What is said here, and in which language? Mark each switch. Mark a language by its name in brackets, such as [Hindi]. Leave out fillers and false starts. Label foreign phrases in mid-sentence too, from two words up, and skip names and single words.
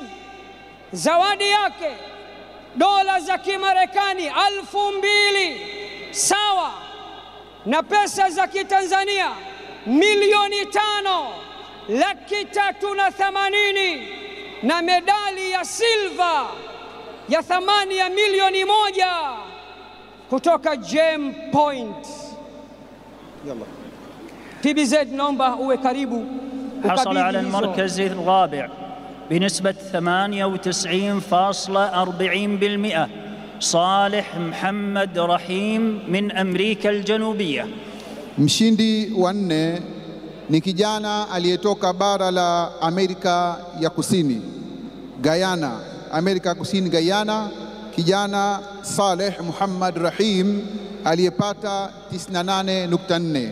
[Swahili] Zawadi yake dola za Kimarekani 2,000 sawa na pesa za Kitanzania milioni 5,380,000 na medali ya silva ya thamani ya milioni 1 kutoka Gem Point. Yalla TBZ, naomba uwe karibu. [Arabic] حصل على المركز الرابع بنسبة 98.40% صالح محمد رحيم من أمريكا الجنوبية. [Swahili] Mshindi wa 4 ni kijana aliyetoka bara la Amerika ya Kusini, Guyana, Amerika ya Kusini Guyana, kijana Saleh Muhammad Rahim aliyepata 98.4.